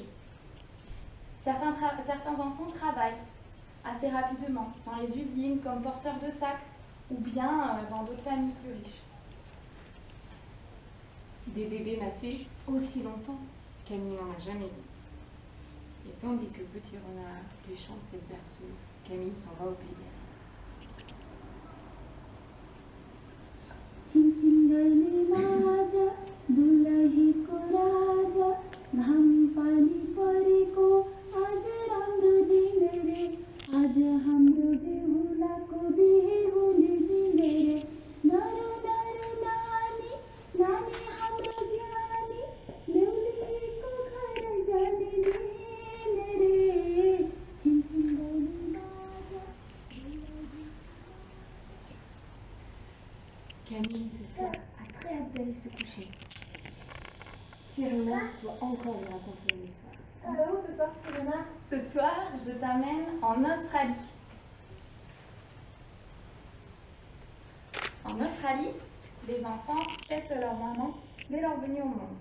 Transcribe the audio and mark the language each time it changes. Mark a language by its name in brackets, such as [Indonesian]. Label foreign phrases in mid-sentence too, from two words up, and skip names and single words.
[French] Certains enfants travaillent assez rapidement dans les usines comme porteurs de sacs ou bien dans d'autres familles plus riches. Des bébés massés aussi longtemps, Camille n'en a jamais vu. Et tandis que Petit Renard lui chante cette berceuse, Camille s'en va au pays. [Nepali] चिमचिमगर्ने बाजा दुलहीको राजा घाम पानी परेको आज राम्रो दिन रे आज हाम्रो बेहुलाको बिहे हुने दिन रे नरो नरो नानी नानी हाम्रो ज्ञानी बेहुलीको घर जाने दिन रे चिमचिमगर्ने बाजा [French] Camille, ce soir, a très hâte d'aller se coucher. Petit Renard doit encore lui raconter une histoire. Ah bah où ce soir, petit renard? Ce soir, je t'amène en Australie. En Australie, les enfants fêtent leur maman dès leur venue au monde.